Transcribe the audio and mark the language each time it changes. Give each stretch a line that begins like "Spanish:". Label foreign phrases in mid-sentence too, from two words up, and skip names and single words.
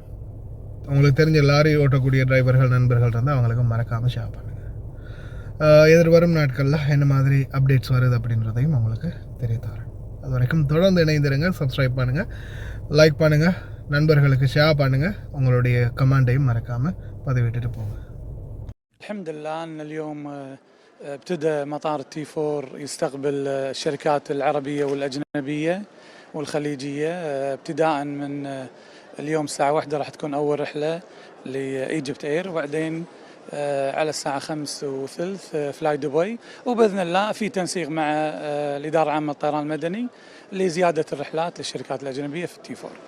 Tamil: உங்களுக்கு தெரிஞ்ச லாரி ஓட்டக்கூடிய டிரைவர்கள் நண்பர்கள் இருந்தால் அவங்களுக்கு மறக்காமல் ஷேர் பண்ணுங்கள். எதிர்வரும் நாட்களில் என்ன மாதிரி அப்டேட்ஸ் வருது அப்படின்றதையும் உங்களுக்கு தெரிய தரேன். அது வரைக்கும் தொடர்ந்து இணைந்திருங்க, சப்ஸ்கிரைப் பண்ணுங்கள், லைக் பண்ணுங்கள், நண்பர்களுக்கு ஷேர் பண்ணுங்கள், உங்களுடைய கமெண்டையும் மறக்காமல் பதிவிட்டுட்டு போங்க.
Arabic: الحمد لله أن اليوم ابتدى مطار تي 4 يستقبل الشركات العربية والأجنبية والخليجية. ابتداء من اليوم الساعة 1 راح تكون أول رحلة لإيجيبت إير، وبعدين على الساعة 5:30 فلاي دبي، وبإذن الله في تنسيق مع الإدارة العامة للطيران المدني لزيادة الرحلات للشركات الأجنبية في التي 4.